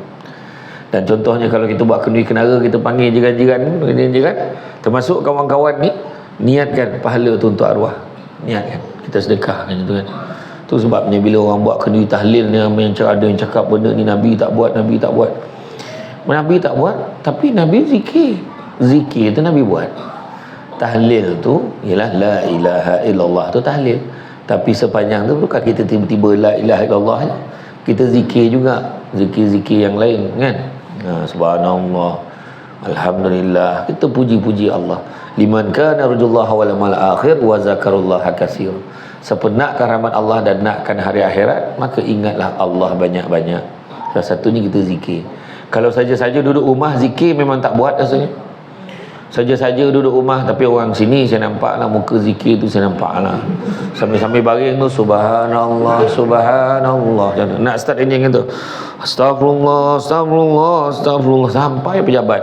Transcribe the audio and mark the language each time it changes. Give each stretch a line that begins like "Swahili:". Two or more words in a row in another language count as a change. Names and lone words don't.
Malay: Dan contohnya kalau kita buat kenduri kenara, kita panggil jiran-jiran, termasuk kawan-kawan ni, niatkan pahala tu untuk arwah. Niatkan, kita sedekah kan tu kan. Tu sebabnya bila orang buat kenduri tahlil ni, ada yang cakap benda ni Nabi tak buat. Nabi tak buat, tapi Nabi zikir tu Nabi buat. Tahlil tu ialah
Arabic: لا إله إلا الله
Malay: tu tahlil. Tapi sepanjang tu bukan kita tiba-tiba
Arabic: لا إله إلا الله,
Malay: kita zikir juga, zikir-zikir yang lain kan.
Arabic: سبحان الله، الحمد لله,
Malay: kita puji-puji Allah.
Arabic: لمن كان يرجو الله واليوم الآخر وذكر الله كثيرا.
Malay: Siapa nakkan rahmat Allah dan nakkan hari akhirat, maka ingatlah Allah banyak-banyak. Salah satunya kita zikir. Kalau saja-saja duduk rumah zikir memang tak buat rasanya. Saja-saja duduk rumah, tapi orang sini saya nampak lah muka zikir tu, saya nampak lah sambil-sambil baring tu subhanallah nak start ini kan tu astagfirullah sampai pejabat.